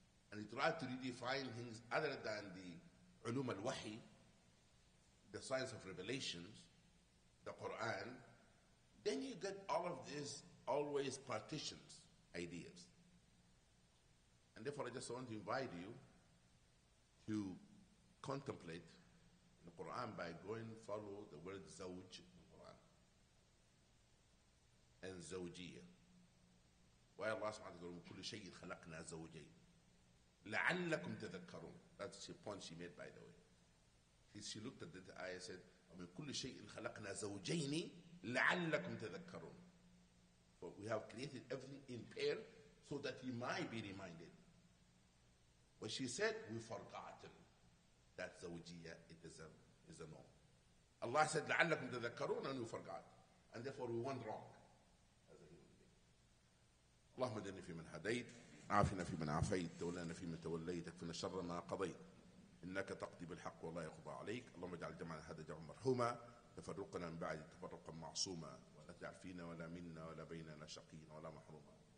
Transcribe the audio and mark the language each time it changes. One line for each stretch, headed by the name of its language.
English: and you try to redefine things other than the ulum al-wahi, the science of revelations, the Qur'an, then you get all of these always partitions, ideas. And therefore I just want to invite you to contemplate the Quran by going follow the word zawj in the Quran and zawjiyah.
Arabic: Why Allah subhanahu wa ta'ala كل شيء خلقنا زوجين لعلكم تذكرون.
English: That's the point she made, by the way. She looked at the ayah and said
Arabic: ومن كل شيء خلقنا زوجين لعلكم تذكرون.
English: But we have created everything in pair so that you might be reminded. When she said we forgotten, that zawjiyah, it is a no. Allah said
Arabic: لعلكم تذكرون,
English: and we forgot, and therefore we went wrong as a human being.
Arabic: اللهم اهدنا فيمن هديت عافنا فيمن عافيت تولنا فيمن توليت اكفنا شر ما قضيت انك تقضي بالحق ولا يقضى عليك. اللهم اجعل جمعنا هذا جمعا مرحوما تفرقنا من بعد تفرقا معصوما ولا تجعل فينا ولا منا ولا بيننا شقيا ولا محروما.